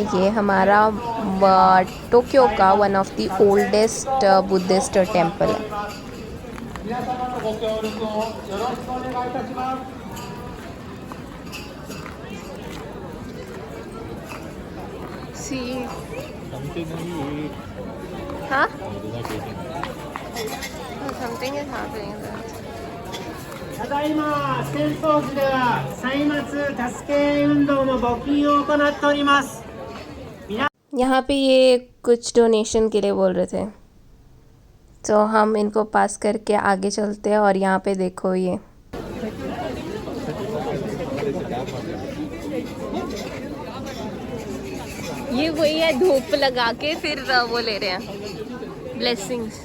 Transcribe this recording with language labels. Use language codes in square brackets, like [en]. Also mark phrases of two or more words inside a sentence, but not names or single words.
[hi] ये हमारा टोक्यो का [en] one of the oldest Buddhist temple [hi] है। [en] see हाँ something is happening। [ja] ただいま戦争時では歳末助け運動の募金を行っております。 [hi] यहाँ पे ये कुछ डोनेशन के लिए बोल रहे थे, तो हम इनको पास करके आगे चलते हैं। और यहाँ पे देखो ये वही है, धूप लगा के फिर वो ले रहे हैं ब्लेसिंग्स।